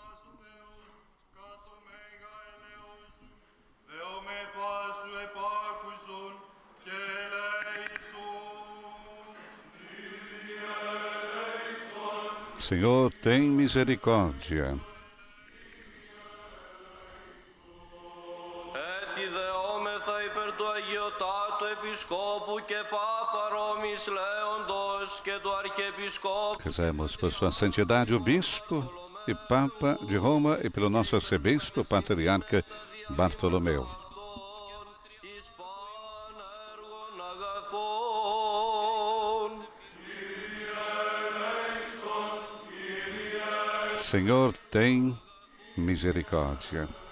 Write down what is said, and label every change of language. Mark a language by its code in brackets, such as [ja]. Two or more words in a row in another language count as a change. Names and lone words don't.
[pt] Senhor, tem misericórdia. [el] Ιδεόμεθα υπέρ του Αγιωτάτου Επισκόπου και Πάπα Ρώμης Λέοντος και του Arquiebiscopos. [pt] Rezemos por sua santidade o Bispo e Papa de Roma e pelo nosso arcebispo, Patriarca Bartolomeu. Senhor, tem misericórdia.